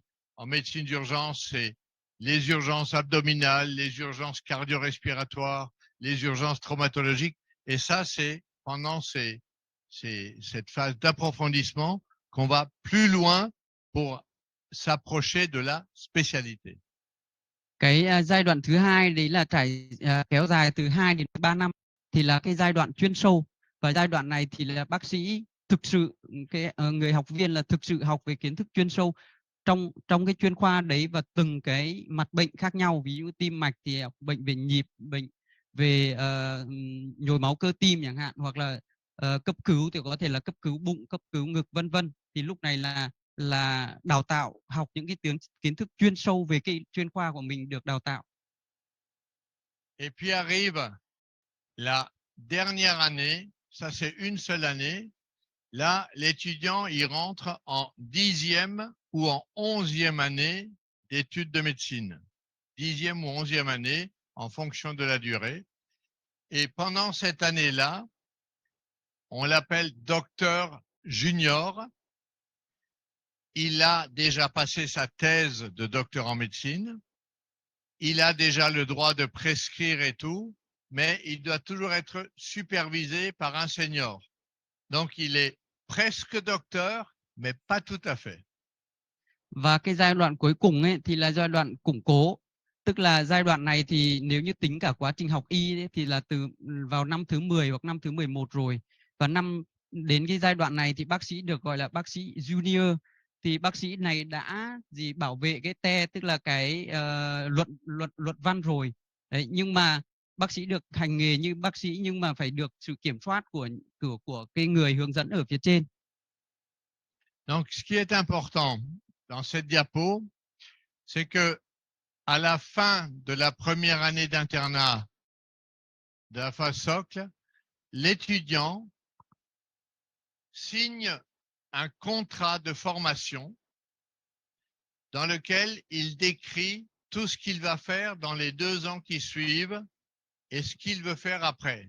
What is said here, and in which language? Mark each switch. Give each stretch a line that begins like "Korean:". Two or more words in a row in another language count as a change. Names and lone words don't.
French: En médecine d'urgence, c'est les urgences abdominales, les urgences cardio-respiratoires, les urgences traumatologiques. Et ça, c'est pendant cette phase d'approfondissement qu'on va plus loin pour s'approcher de la spécialité.
Vietnamese: Cái giai đoạn thứ hai đấy là kéo dài từ 2 đến 3 năm, thì là cái giai đoạn chuyên sâu. Và giai đoạn này thì là bác sĩ thực sự, người học viên là thực sự học về kiến thức chuyên sâu trong cái chuyên khoa đấy, và từng cái mặt bệnh khác nhau. Ví dụ tim mạch thì bệnh về nhịp, bệnh về nhồi máu cơ tim chẳng hạn, hoặc là cấp cứu thì có thể là cấp cứu bụng, cấp cứu ngực vân vân. Thì lúc này là đào tạo học những cái kiến thức chuyên sâu về cái chuyên khoa của mình được đào tạo.
French: Et puis arrive la dernière année, ça c'est une seule année. Là, l'étudiant, il rentre en 10e ou en 11e année d'études de médecine. 10e ou 11e année en fonction de la durée. Et pendant cette année-là, on l'appelle docteur junior. Il a déjà passé sa thèse de docteur en médecine. Il a déjà le droit de prescrire et tout, mais il doit toujours être supervisé par un senior. Donc, il est presque docteur, mais pas tout à fait.
Vietnamese: Và cái giai đoạn cuối cùng ấy thì là giai đoạn củng cố. Tức là giai đoạn này thì nếu như tính cả quá trình học y ấy, thì là vào năm thứ 10 hoặc năm thứ 11 rồi. Và đến cái giai đoạn này thì bác sĩ được gọi là bác sĩ junior. Thì bác sĩ này đã bảo vệ cái tức là cái luận văn rồi. Đấy, nhưng mà bác sĩ được hành nghề như bác sĩ, nhưng mà phải được sự kiểm soát của cái người hướng dẫn ở phía trên.
French: Donc, ce qui est important dans cette diapo, c'est que à la fin de la première année d'internat de la phase socle, l'étudiant signe un contrat de formation dans lequel il décrit tout ce qu'il va faire dans les 2 ans qui suivent et ce qu'il veut faire après.